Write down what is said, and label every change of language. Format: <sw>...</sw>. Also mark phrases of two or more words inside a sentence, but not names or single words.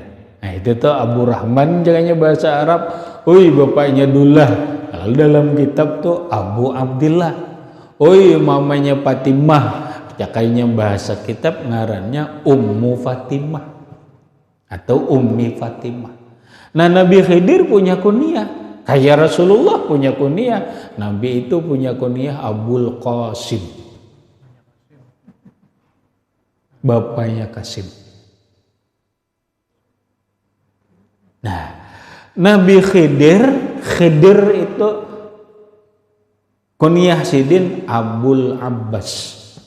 <bjn>Nah itu tuh Abu Rahman cakanya bahasa Arab. Uy, bapaknya Dullah. Lalu dalam kitab tuh Abu Abdillah. Uy, mamanya Fatimah. Cakanya bahasa kitab ngarannya Ummu Fatimah atau Ummi Fatimah. Nah Nabi Khidir punya kunyah, kayak Rasulullah punya kunyah. Nabi itu punya kunyah Abul Qasim, bapaknya Qasim. Nah Nabi Khidir itu kunyah sidin Abul Abbas.</bjn>